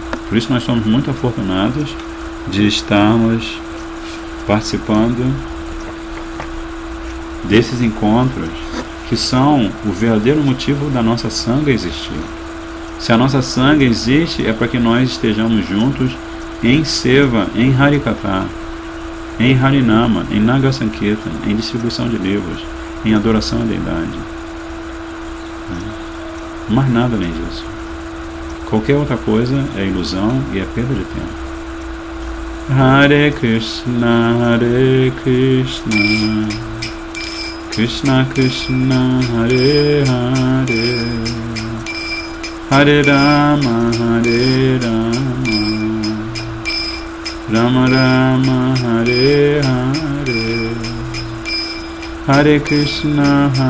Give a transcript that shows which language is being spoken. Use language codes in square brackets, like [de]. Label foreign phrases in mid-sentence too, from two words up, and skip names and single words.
[pt] Por isso nós somos muito afortunados de estarmos participando desses encontros, que são o verdadeiro motivo da nossa Sangha existir. Se a nossa Sangha existe, é para que nós estejamos juntos em Seva, em Harikatha, em Harinama, em Naga Sankirtan, em distribuição de livros, em adoração à deidade. Mais nada além disso. Qualquer outra coisa é ilusão e é perda de tempo. [sa] हरे कृष्ण, कृष्ण कृष्ण, हरे हरे, हरे राम, राम राम, हरे हरे, हरे कृष्ण,